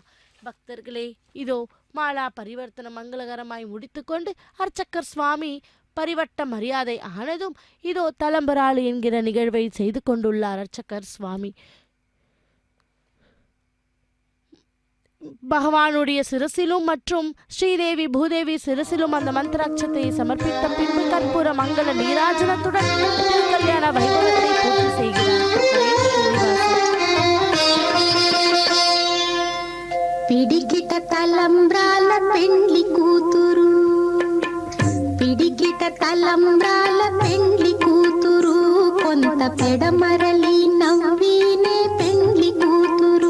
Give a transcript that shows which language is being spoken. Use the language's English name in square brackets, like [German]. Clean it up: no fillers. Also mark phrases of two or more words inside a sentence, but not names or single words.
[Tamil] பக்தர்களே, இதோ மாலா பரிவர்த்தனம் மங்களகரமாய் முடித்துக்கொண்டு அர்ச்சகர் சுவாமி பரிவட்ட மரியாதை ஆனதும் இதோ தலம்பராளி என்கிற நிகழ்வை செய்து கொண்டுள்ளார் அர்ச்சகர் சுவாமி. பகவானுடைய சிரசிலும் மற்றும் ஸ்ரீதேவி பூதேவி சிரசிலும் அந்த மந்திராட்சத்தை சமர்ப்பித்த பின்பு கற்பூர மங்கள நீராஜனத்துடன் திருக்கல்யாண வைபவத்தை பூர்த்தி செய்கிறார். [Telugu] పిడికిట తలంబ్రాల పెండ్లి కూతురు, పిడికిట తలంబ్రాల పెండ్లి కూతురు, కొంత పెడమరలి నవ్వినే పెండ్లి కూతురు.